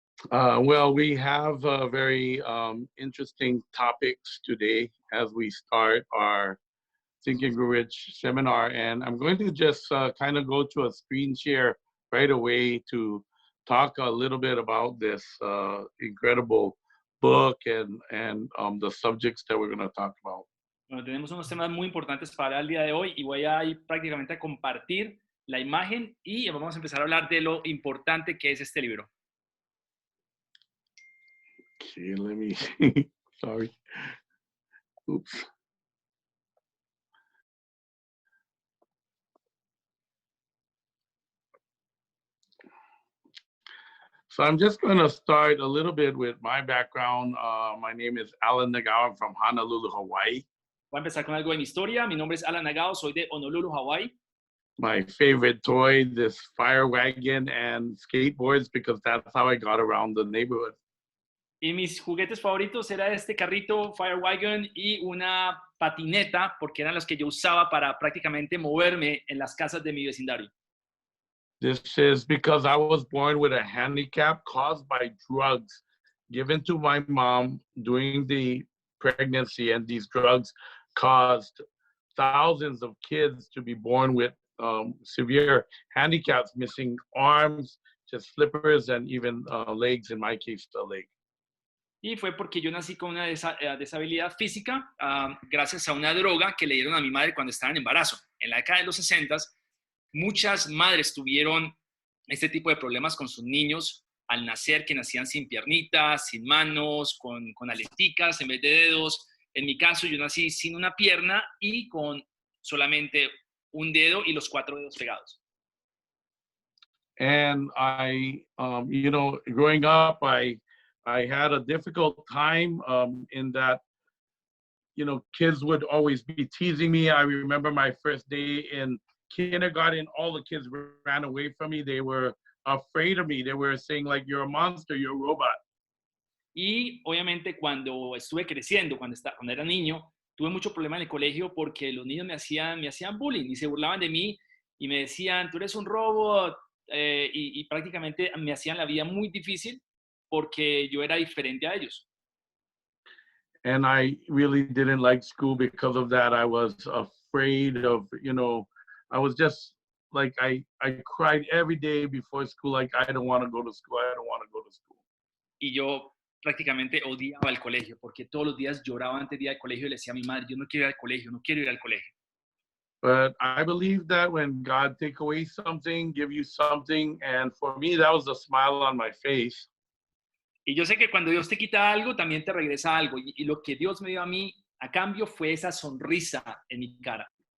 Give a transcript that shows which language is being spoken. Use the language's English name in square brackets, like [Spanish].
[English] Well, we have very interesting topics today as we start our Think and Grow Rich seminar. And I'm going to just kind of go to a screen share right away to talk a little bit about this incredible book and the subjects that we're going to talk about. [Spanish] Bueno, tenemos unos temas muy importantes para el día de hoy y voy a ir prácticamente a compartir la imagen y vamos a empezar a hablar de lo importante que es este libro. [English] Okay, let me see. Sorry. Oops. So I'm just going to start a little bit with my background. My name is Alan Nagao. I'm from Honolulu, Hawaii. [Spanish] Voy a empezar con algo de mi historia. Mi nombre es Alan Nagao, soy de Honolulu, Hawaii. [English] My favorite toy, this fire wagon and skateboards, because that's how I got around the neighborhood. [Spanish] Y mis juguetes favoritos era este carrito Fire Wagon y una patineta, porque eran las que yo usaba para prácticamente moverme en las casas de mi vecindario. [English] This is because I was born with a handicap caused by drugs given to my mom during the pregnancy, and these drugs caused thousands of kids to be born with severe handicaps, missing arms, just flippers, and even legs, in my case, a leg. [Spanish] Y fue porque yo nací con una deshabilidad física gracias a una droga que le dieron a mi madre cuando estaba en embarazo. En la década de los 60, muchas madres tuvieron este tipo de problemas con sus niños al nacer, que nacían sin piernitas, sin manos, con aleticas en vez de dedos. En mi caso, yo nací sin una pierna y con solamente un dedo y los 4 dedos pegados. [English] And I, growing up, I had a difficult time in that, kids would always be teasing me. I remember my first day in kindergarten, all the kids ran away from me. They were afraid of me. They were saying, like, you're a monster, you're a robot. [Spanish] Y obviamente cuando estuve creciendo, cuando era niño, tuve mucho problema en el colegio porque los niños me hacían bullying y se burlaban de mí y me decían, tú eres un robot, y prácticamente me hacían la vida muy difícil porque yo era diferente a ellos. [English] And I really didn't like school because of that. I was afraid of, I was just like, I cried every day before school, like, I don't want to go to school. I don't want to go to school. [Spanish] Y yo prácticamente odiaba el colegio porque todos los días lloraba antes de ir al colegio y le decía a mi madre, yo no quiero ir al colegio, no quiero ir al colegio. [English] But I believe that when God take away something, give you something, and for me, that was a smile on my face. [Spanish] Y yo sé que cuando Dios te quita algo, también te regresa algo. Y lo que Dios me dio a mí a cambio fue esa sonrisa en mi cara.